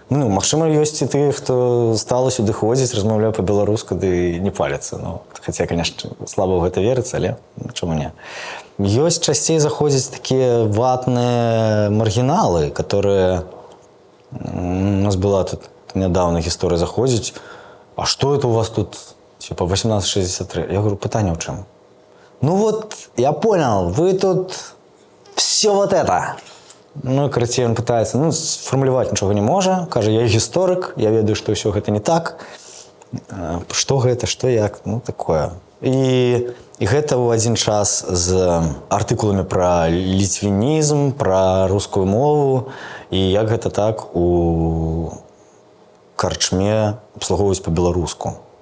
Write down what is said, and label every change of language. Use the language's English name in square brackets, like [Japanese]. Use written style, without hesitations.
[Belarusian] Ну, магчыма, ёсць і тыя, хто стала сюды ходзіць, размаўляе па-беларуску, ды не паляцца. Ну, хаця, конечно, слаба ў гэта верыцца, але чаму не. Ёсць часцей заходзяць такія ватныя маргіналы, [Russian] которые... [Belarusian] У нас была тут нядаўна гісторыя заходзіць. [Russian] А што это у вас тут? Типа 1863. Я говорю, [Belarusian] пытанне ў чым? [Russian] Ну вот, я понял, вы тут все вот это. [Belarusian] Ну, карацей, [Russian] он пытается, [Belarusian] сфармуляваць нічога не можа. Кажа, я гісторык, я ведаю, што ўсё гэта не так. Што гэта, што як, такое. І гэта ў адзін час з артыкуламі пра ліцвінізм, пра рускую мову, і як гэта так у карчме абслугоўваюць па-беларуску.